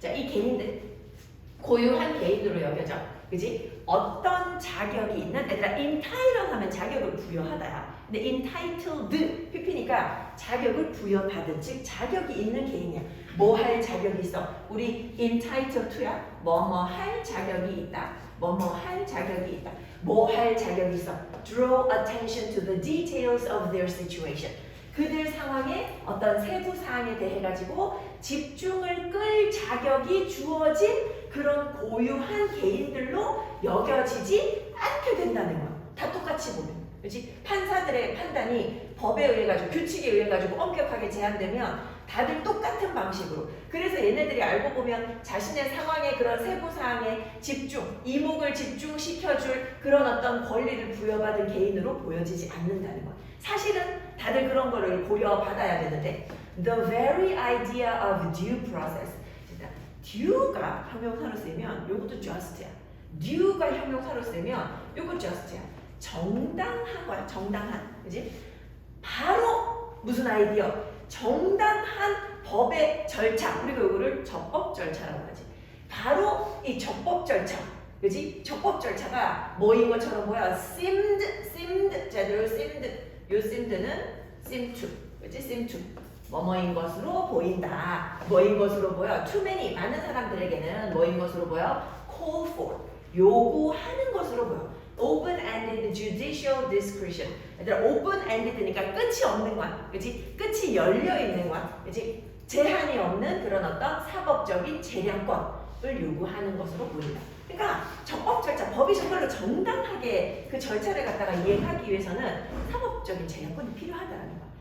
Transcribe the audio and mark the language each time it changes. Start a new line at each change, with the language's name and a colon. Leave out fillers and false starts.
Korean: 자, 이 개인들 고유한 개인으로 여겨져. 그지? 어떤 자격이 있는 얘들아 entitled 하면 자격을 부여하다야. 근데 entitled PP니까 자격을 부여받은 즉 자격이 있는 개인이야. 뭐 할 자격이 있어? 우리
English: entitled to
Korean: 야. 뭐뭐 할 자격이 있다. 뭐뭐 할 자격이 있다. 뭐 할 자격이 있어?
English: Draw attention to the details of their situation.
Korean: 그들 상황의 어떤 세부 사항에 대해 가지고 집중을 끌 자격이 주어진 그런 고유한 개인들로 여겨지지 않게 된다는 거야. 다 똑같이 보면. 그렇지? 판사들의 판단이 법에 의해 가지고 규칙에 의해 가지고 엄격하게 제한되면 다들 똑같은 방식으로. 그래서 얘네들이 알고 보면 자신의 상황의 그런 세부 사항에 집중, 이목을 집중시켜줄 그런 어떤 권리를 부여받은 개인으로 보여지지 않는다는 거야. 사실은 다들 그런 거를 고려받아야 되는데
English: the very idea of due process.
Korean: due가 형용사로 쓰이면 요것도 just야. due가 형용사로 쓰이면 요거 just야. 정당한 거야. 정당한. 그지? 바로 무슨 아이디어? 정당한 법의 절차, 우리가 이거를 적법 절차라고 하지. 바로 이 적법 절차, 그지? 적법 절차가 뭐인 것처럼 보여? seemed, 제대로 seemed, 요 seemed는
English: seem to,
Korean: 그지?
English: seem to.
Korean: 뭐뭐인 것으로 보인다. 뭐인 것으로 보여?
English: Too many,
Korean: 많은 사람들에게는 뭐인 것으로 보여?
English: Call for,
Korean: 요구하는 것으로 보여.
English: Open-ended judicial discretion.
Korean: 얘들아, open-ended니까 끝이 없는 거야. 그치? 끝이 열려있는 거야. 그치? 제한이 없는 그런 어떤 사법적인 재량권을 요구하는 것으로 보인다. 그러니까 적법 절차, 법이 정말로 정당하게 그 절차를 갖다가 이행하기 위해서는 사법적인 재량권이 필요하다는 거야.